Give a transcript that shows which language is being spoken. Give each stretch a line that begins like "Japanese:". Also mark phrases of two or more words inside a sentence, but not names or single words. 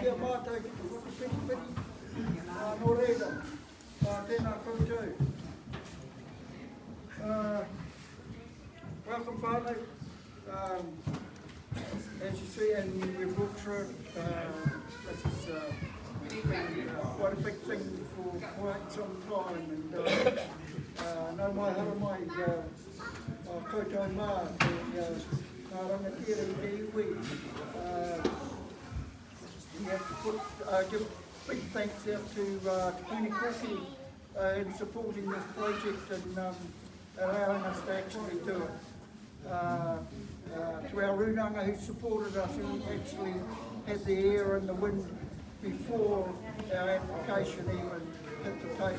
Māori: tātou ki te whakapiripiri, nō reira, tēnā koutou.
English: Welcome whānau. As you see, and we've walked through, this is quite a big thing for quite some time, and
Māori: no mai hara mai koutou mā, ngā rangatira i te iwi.
English: We have to give big thanks out to Hongoeka in supporting this project and allowing us to actually do it. To our runanga who supported us, who actually had the air and the wind before our application even hit the table.